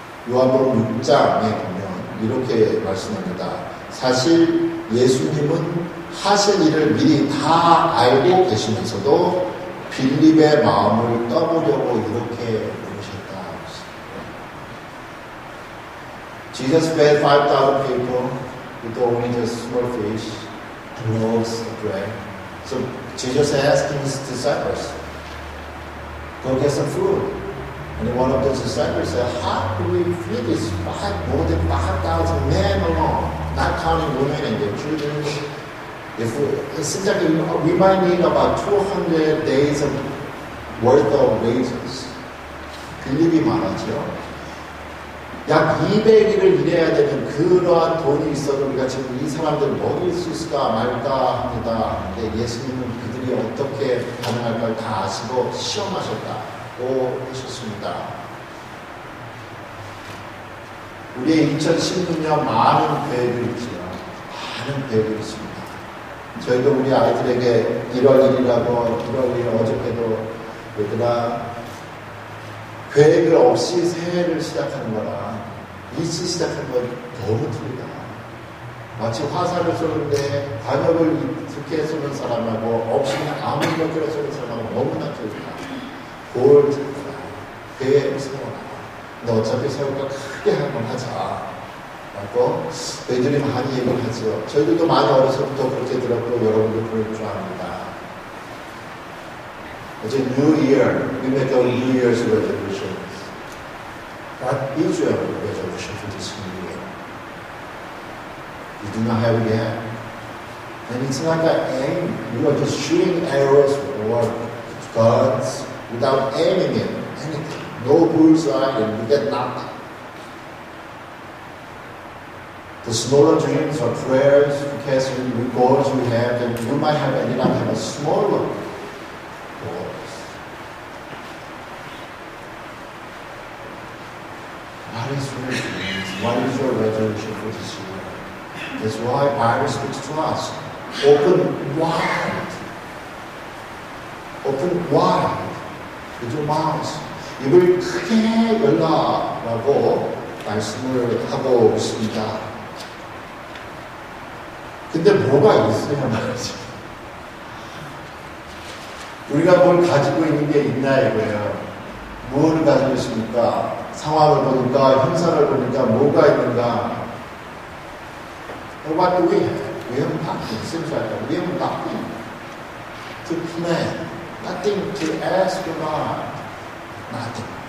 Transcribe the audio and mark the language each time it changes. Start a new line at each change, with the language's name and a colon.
Korean: 요한복음 6장에 보면 이렇게 말씀합니다. 사실 예수님은 하실 일을 미리 다 알고 계시면서도 빌립의 마음을 떠보려고 이렇게 부르셨다.
English: Jesus fed 5,000 people with only just small fish, loaves of bread. So Jesus asking his disciples, go get some food. And one of the disciples said, how do we feed this more than 5,000 men alone, not counting women and their children? It seems like we might need about 200 days of worth of wages.
Korean: 빌립이 말하죠. 약 200일을 일해야 되는 그러한 돈이 있어도 우리가 지금 이 사람들 먹일 수 있을까 말까 합니다. 근데 예수님은 그들이 어떻게 반응할까를 다 아시고 시험하셨다고 하셨습니다. 우리의 2016년 많은 계획이 있지만 많은 계획이 있습니다. 저희도 우리 아이들에게 1월 1일이라고 1월 1일 어저께도 얘들아 계획을 없이 새해를 시작하는 거랑 일찍 시작하는 건 너무 틀리다. 마치 화살을 쏘는데 관역을 이렇게 쏘는 사람하고 없이 아무 것대로 쏘는 사람하고 너무나 틀리다. 그걸 틀리다. 계획을 세워라. 근데 어차피 세울 거 크게 한번 하자. 라고 저희들이 많이 얘기를 하죠. 저희들도 많이 어려서부터 그렇게 들었고 여러분도 그럴 줄 압니다.
English: It's a new year. We make our New Year's resolutions. What is your resolution for this new year? You do not have it yet. And it's like an aim. You are just shooting arrows or guns without aiming at anything. No bullseye and you get nothing. The smaller dreams or prayers, because with goals you have, then you might have ended up having a smaller goals. What is your dreams? What is your resolution for this year? That's why Bible speaks to us. Open wide. Open wide with your mouth.
Korean: 입을 크게 열라라고 말씀을 하고 있습니다. 근데 뭐가 있어야 말이지. 우리가 뭘 가지고 있는 게 있나 이거예요. 무엇을 가지고 있습니까? 상황을 보니까, 형상을 보니까 뭐가 있는가?
English: What do we have? We have nothing. Seems like we have nothing to plan, nothing to ask God, nothing.